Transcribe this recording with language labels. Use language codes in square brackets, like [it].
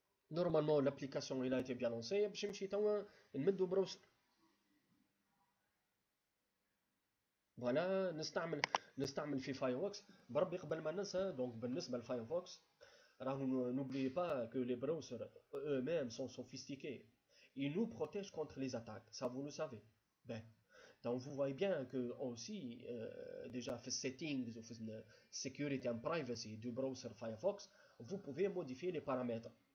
[fr] Normalement l'application elle a été bien lancée [ar] باش نمشي توا نمدو براوزر. فوالا نستعمل في فايرفوكس بربي قبل ما ننسى. دونك بالنسبه لفايرفوكس راهو [fr] n'oubliez pas que les browsers eux-mêmes sont sophistiqués. Ils nous protègent contre les attaques, ça vous le savez. Ben, donc vous voyez bien que aussi déjà fait settings ou fait security and privacy du browser Firefox, vous pouvez modifier les paramètres.